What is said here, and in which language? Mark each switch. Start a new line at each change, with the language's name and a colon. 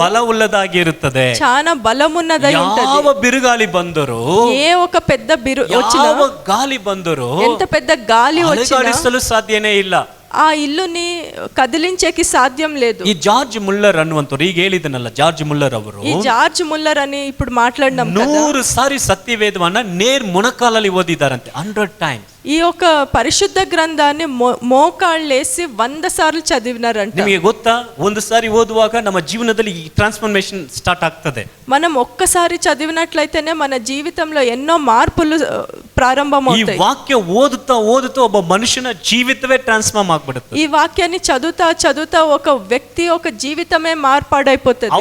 Kannada: ಬಲವುಳ್ಳದಾಗಿರುತ್ತದೆ.
Telugu: చాలా బలమున్నదై ఉంటది.
Kannada: ಯಾವ ಬಿರುಗಾಳಿ ಬಂದರೂ,
Telugu: ఏ ఒక పెద్ద వచ్చినా,
Kannada: ಯಾವ ಗಾಳಿ ಬಂದರೂ
Telugu: ఎంత పెద్ద గాలి వచ్చినా
Kannada: ಅಲುಗಾಡಿಸಲು ಸಾಧ್ಯನೇ ಇಲ್ಲ.
Telugu: ఆ ఇల్లుని కదిలించేకి సాధ్యం లేదు.
Kannada: ಈ ಜಾರ್ಜ್ ಮುಲ್ಲರ್ ಅನ್ನುವಂಥವ್ರು, ಈಗ ಹೇಳಿದನಲ್ಲ ಜಾರ್ಜ್ ಮುಲ್ಲರ್ ಅವರು,
Telugu: ఈ జార్జ్ ముల్లర్ అని ఇప్పుడు మాట్లాడినాం కదా,
Kannada: 100 ಸಾರಿ ಸತ್ಯವೇದವನ್ನ ನೇರ್ಮುಣಕಾಲಲ್ಲಿ ಓದಿದ್ದಾರಂತೆ, 100 ಟೈಮ್ಸ್.
Telugu: ఈ యొక్క పరిశుద్ధ గ్రంథాన్ని మోకాళ్ళేసి 100 సార్లు చదివినారంట.
Kannada: ನಿಮಗೆ ಗೊತ್ತಾ, ಒಂದು ಸಾರಿ ಓದುವಾಗ ನಮ್ಮ ಜೀವನದಲ್ಲಿ ಈ ಟ್ರಾನ್ಸ್ಫಾರ್ಮೇಶನ್ ಸ್ಟಾರ್ಟ್ ಆಗ್ತದೆ.
Telugu: మనం ఒక్కసారి చదివినట్లయితేనే మన జీవితంలో ఎన్నో మార్పులు ಈ ప్రారంభమవుతాయి.
Kannada: ವಾಕ್ಯ ಓದುತ್ತಾ ಓದುತ್ತಾ ಒಬ್ಬ ಮನುಷ್ಯನ ಜೀವಿತವೇ ಟ್ರಾನ್ಸ್ಫಾರ್ಮ್ ಆಗ್ಬಿಡುತ್ತೆ.
Telugu: ఈ వాక్యాన్ని చదువుతా ఒక వ్యక్తి ఒక జీవితమే మార్పాడైపోతుంది.